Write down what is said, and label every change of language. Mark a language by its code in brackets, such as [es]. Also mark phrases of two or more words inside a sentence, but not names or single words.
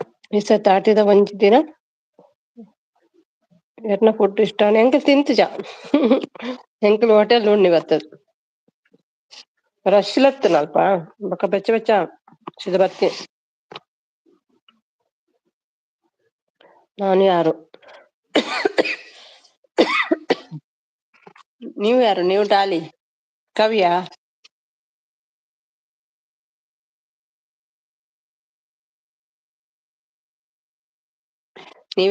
[tcy] ಇಸ ತಾಟಿದ ಒಂಜಿ ದಿನ ಎರ್ನ ಫುಡ್ ಇಷ್ಟ ಎಂಕ್ ತಿಂತಜಾ ಎಂಕುಲು ಹೋಟೆಲ್ ಉಣ್ಣಿ ಬತ್ತದ ರಶ್ ಲತ್ತನ ಅಲ್ಪ ಬೊಕ ಬೆಚ್ಚ ಬೆಚ್ಚ ಸಿದ ಬತ್ತಿ [kn] ನಾನು ಯಾರು ನೀವು ಯಾರು ನೀವು ಡಾಲಿ ಕವಿಯಾ ನೀವೇ